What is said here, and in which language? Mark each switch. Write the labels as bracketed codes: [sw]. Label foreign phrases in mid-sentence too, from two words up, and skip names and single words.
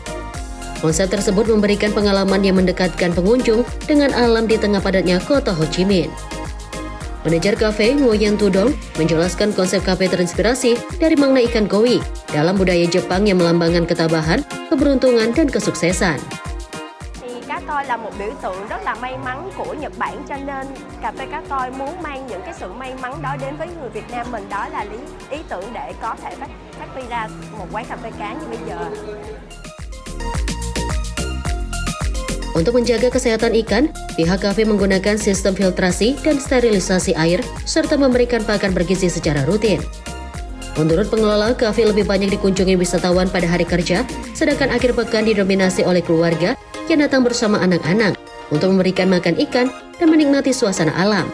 [id] Konsep tersebut memberikan pengalaman yang mendekatkan pengunjung dengan alam di tengah padatnya kota Ho Chi Minh. Manajer kafe Nguyen Tudong menjelaskan konsep kafe terinspirasi dari makna ikan koi dalam budaya Jepang yang melambangkan ketabahan, keberuntungan, dan kesuksesan. [vi] Cá Koi là một biểu tượng rất là may mắn của Nhật Bản, cho nên cà phê Cá Koi muốn mang những cái sự may mắn đó đến với người Việt Nam mình, đó là ý tưởng để có thể phát huy ra một quán cà phê cá như bây giờ. [id] Untuk menjaga kesehatan ikan, pihak kafe menggunakan sistem filtrasi dan sterilisasi air serta memberikan pakan bergizi secara rutin. Menurut pengelola, kafe lebih banyak dikunjungi wisatawan pada hari kerja, sedangkan akhir pekan didominasi oleh keluarga yang datang bersama anak-anak untuk memberikan makan ikan dan menikmati suasana alam.